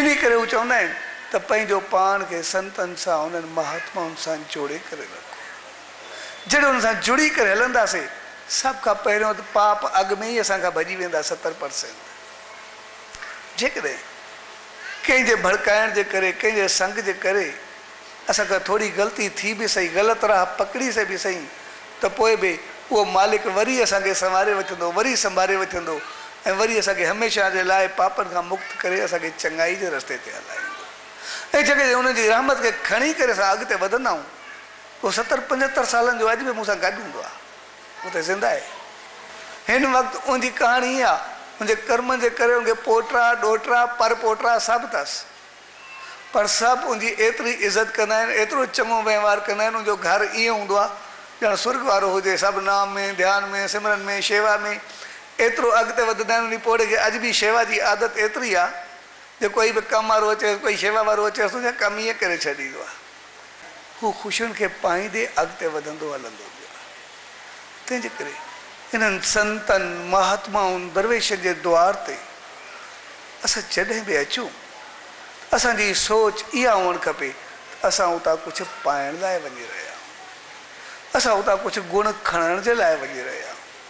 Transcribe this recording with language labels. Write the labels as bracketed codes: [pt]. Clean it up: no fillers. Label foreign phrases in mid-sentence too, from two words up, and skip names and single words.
[sd] इन करे हू चवंदा आहिनि त पंहिंजो पाण खे संतनि सां, उन्हनि महात्माउनि सां जोड़े करे रखो। जॾहिं उन सां जुड़ी करे हलंदासीं, सभ खां पहिरियों त पाप अॻु में ई असांखां भॼी वेंदा 70%। जेकॾहिं कंहिंजे भड़काइण जे करे, कंहिंजे संग जे करे असांखां थोरी ग़लती थी बि सही, ग़लति राह पकड़ी से बि सही, त पोइ बि उहो मालिक वरी असांखे संवारे वठंदो, वरी संभाले वठंदो, ऐं वरी असांखे हमेशह जे लाइ पापनि खां मुक्त करे असांखे चङाई जे रस्ते ते हलाईंदो। ऐं जॾहिं उनजी रहमत खे खणी करे असां अॻिते वधंदा आहियूं, उहो 70-75 सालनि जो अॼु बि मूंसां गॾु हूंदो आहे, उहो त ज़िंदा आहे। हिन वक़्तु उनजी कहाणी इहा, मुंहिंजे कर्मनि जे करे उनखे पोटा ॾोहिटा पर पोटा सभु अथसि, पर सभु उनजी एतिरी इज़त कंदा आहिनि, एतिरो चङो वहिंवार कंदा आहिनि। उनजो घर ईअं हूंदो आहे ॼण स्वर्ग वारो हुजे, सभु नाम में, ध्यान में, सिमरन में, शेवा में एतिरो अॻिते वधंदा आहिनि। उन पोड़े खे अॼु बि शेवा जी आदत एतिरी आहे जो कोई बि कमु वारो अचे, कोई शेवा वारो अचे, तुंहिंजा कमु ईअं करे छॾींदो आहे। हू ख़ुशियुनि खे पाईंदे अॻिते वधंदो हलंदो वियो आहे। तंहिंजे करे इन्हनि संतनि, महात्माउनि, दरवेशनि जे द्वार ते असां जॾहिं बि अचूं, असांजी सोच इहा हुअणु खपे त असां उतां कुझु पाइण लाइ वञी रहिया आहियूं, असां उतां कुझु गुण खणण जे लाइ वञी रहिया आहियूं।